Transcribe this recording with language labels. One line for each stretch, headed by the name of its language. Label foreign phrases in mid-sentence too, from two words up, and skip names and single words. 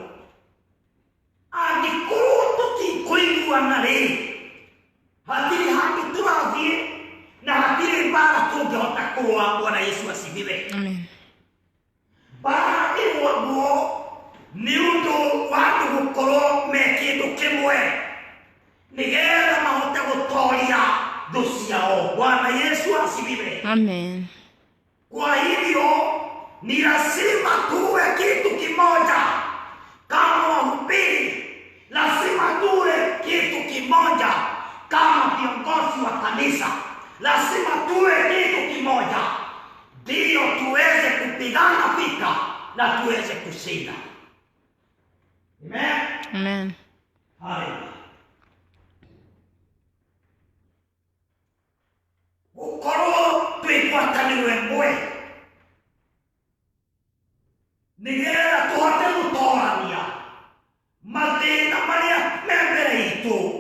Kikuyu: Angĩkorwo tũtikũiguana rĩ, hatirĩ handũ tũrathiĩ na hatirĩ mbara tũngĩhota kũrũa.
Swahili: Bwana Yesu asifiwe. Amen.
Kikuyu: Mbara ĩrũagwo nĩ ũndũ wa andũ gũkorwo me kĩndũ kĩmwe nĩgetha mahote gũtooria thũ ciao.
Swahili: Bwana Yesu asifiwe. Amen. Kwa hivyo ni lazima tuwe kitu kimoja kama wahubiri, lazima tuwe kitu kimoja kama viongozi wa kanisa, lazima tuwe kitu kimoja ndio tuweze kupigana vita na tuweze kushinda. Amen. Amen. Haleluya.
Kikuyu: Gukorwo twĩgwatanĩrwo ĩmwe nĩgetha tũhote gũtoorania mathĩna marĩa me mbere itũ.